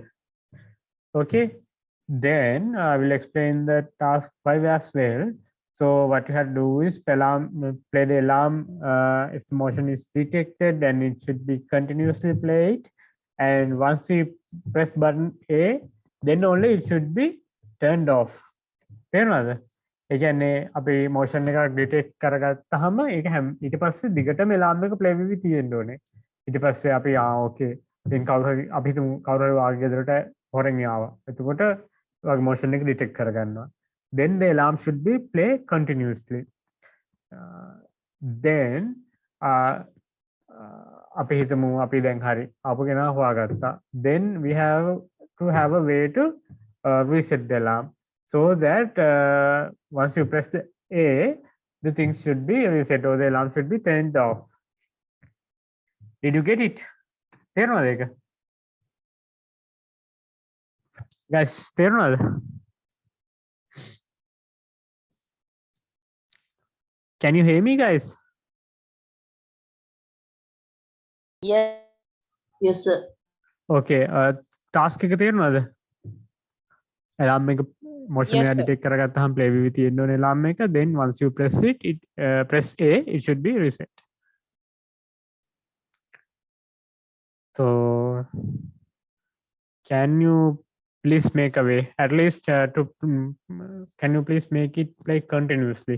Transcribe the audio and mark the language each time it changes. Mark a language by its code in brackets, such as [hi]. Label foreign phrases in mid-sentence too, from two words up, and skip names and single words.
[en] Okay, then I will explain the task 5 as well. So what you have to do is play the alarm. If the motion is detected, then it should be continuously played, and once we press button A, then only it should be turned off. [si] තේරුණාද? ඒ කියන්නේ අපි motion එකක් detect කරගත්තාම ඒක ඊට පස්සේ දිගටම alarm එක play වෙවි තියෙන්න ඕනේ. ඊට පස්සේ අපි [en] okay then [si] අපි හිතමු කවුරු හරි වාගේ ගෙදරට හොරෙන් ආවා. එතකොට වාගේ motion එක detect කරගන්නවා. [en] Then the alarm should be play continuously. [si] Then අපි හිතමු අපි දැන් හරි ආපු කෙනා හොයාගත්තා. [en] Then we have to have a way to reset the alarm, so that once you press the A, the thing should be reset, or the alarm should be turned off. Did you get it? [si] තේරුණාද ඒක? Guys, තේරුණාද? [en] Can you hear me, guys? Yes, sir. [si] Okay, task එක තේරුණාද? alarm එක motion [en] Yes, [si] එක [en] sir. [si] detect කරගත්තාම play වෙවි තියෙන්න ඕනේ alarm එක. [en] Then once you press it press A, it should be reset. So can you please make a way at least can you please make it play continuously?